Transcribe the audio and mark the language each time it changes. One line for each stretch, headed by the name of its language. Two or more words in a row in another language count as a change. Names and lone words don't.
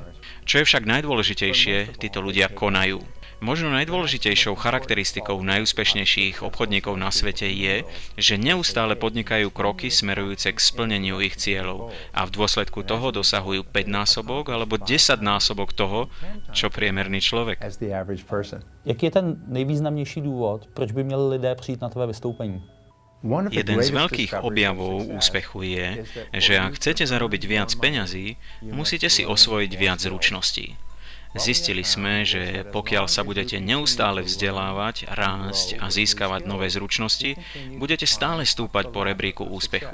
Slovak: Čo je však najdôležitejšie, títo ľudia konajú. Možno najdôležitejšou charakteristikou najúspešnejších obchodníkov na svete je, že neustále podnikajú kroky smerujúce k splneniu ich cieľov a v dôsledku toho dosahujú 5-násobok alebo 10-násobok toho, čo priemerný človek.
Czech: Jaký je ten nejvýznamnější důvod, proč by měli lidé přijít na tvé vystoupení?
Slovak: Jeden z veľkých objavov úspechu je, že ak chcete zarobiť viac peňazí, musíte si osvojiť viac zručností. Zistili sme, že pokiaľ sa budete neustále vzdelávať, rásť a získavať nové zručnosti, budete stále stúpať po rebríku úspechu.